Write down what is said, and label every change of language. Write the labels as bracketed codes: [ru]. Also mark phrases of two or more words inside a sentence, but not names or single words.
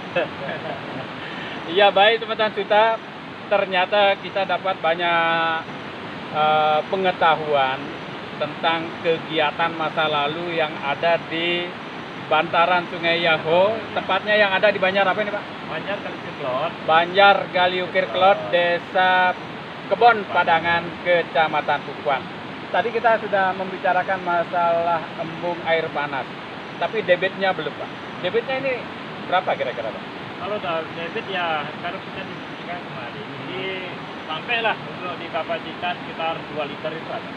[id] Iya, baik teman-teman Suta, ternyata kita dapat banyak pengetahuan tentang kegiatan masa lalu yang ada di bantaran Sungai Yeho, tepatnya yang ada di Banjar apa ini, Pak? Banjar Galukir Klot. Banjar Galukir Klot, Desa Kebon Padangan, Kecamatan Pukuan. Tadi kita sudah membicarakan masalah embung air panas, tapi debitnya belum, Pak. Debitnya ini berapa kira-kira, Pak? Kalau debit ya, kalau kita diskusikan kemarin, jadi sampailah untuk di kapasitas sekitar 2 liter itu ada.